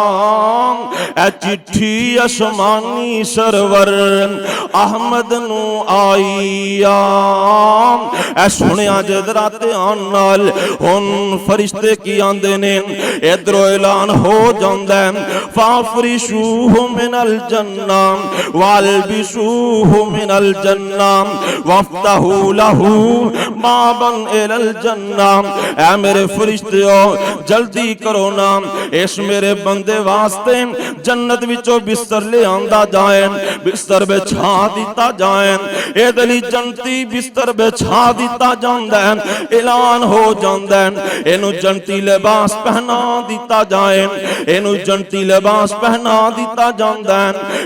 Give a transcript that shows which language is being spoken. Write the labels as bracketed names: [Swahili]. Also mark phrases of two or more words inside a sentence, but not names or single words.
[Punjabi] اے چٹھی اسمانی سرور احمد نوں آئیا. اے سنیا ذرا دھیان نال، ہن فرشتے کی آندے نیں، ادھروں اعلان ہو جاندا ہے [Arabic] فافرشوه من الجنة وألبسوه من الجنة وافتحوا له بابا إلى الجنة. [Punjabi] اے میرے فرشتیو جلدی کرو نا، اس میرے بندے واسطے جنت وچوں بستر لے آندا جائے، بستر بچھا دتا جائے، ایہدے لئی جنتی بستر بچھا دتا جاندا ہے. اعلان ہو جاندا ہے ایہنوں جنتی لباس پہنا دتا جائے، ایہنوں جنتی لباس پہنا دتا جاندا ہے.